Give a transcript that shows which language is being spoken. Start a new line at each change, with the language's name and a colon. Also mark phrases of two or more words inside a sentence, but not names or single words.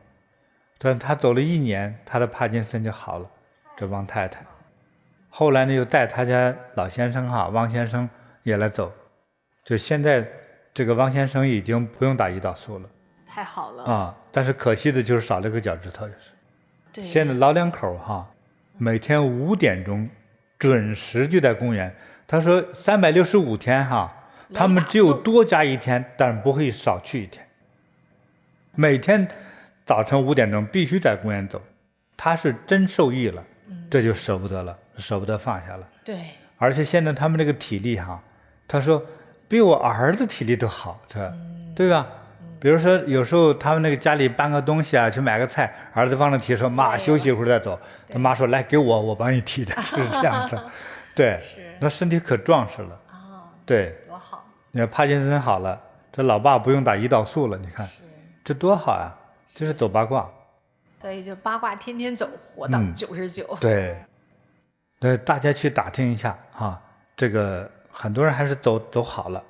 Chinese: 但他走了1年，他的帕金森就好了。這汪太太後來呢，又帶他家老先生哈，汪先生也來走。就現在這個汪先生已經不用打胰島素了，太好了啊！但是可惜的就是少了個腳趾頭，就是。對。現在老兩口哈，每天5點鐘準時就在公園。他說365天哈，他們只有多加1天，但是不會少去1天。每天早晨5點鐘必須在公園走，他是真受益了，這就捨不得了，捨不得放下了。對，而且現在他們這個體力哈，他說比我兒子體力都好，對吧？比如說有時候他們那個家裡搬個東西啊，去買個菜，兒子幫着提，說媽休息一會兒再走，他媽說來給我幫你提的，就是這樣子。對，那身體可壯實了。對，多好！你看帕金森好了，這老爸不用打胰島素了，你看，這多好呀！就是走八卦。所以就八卦天天走，活到99。對，那大家去打聽一下啊，這個很多人還是走好了。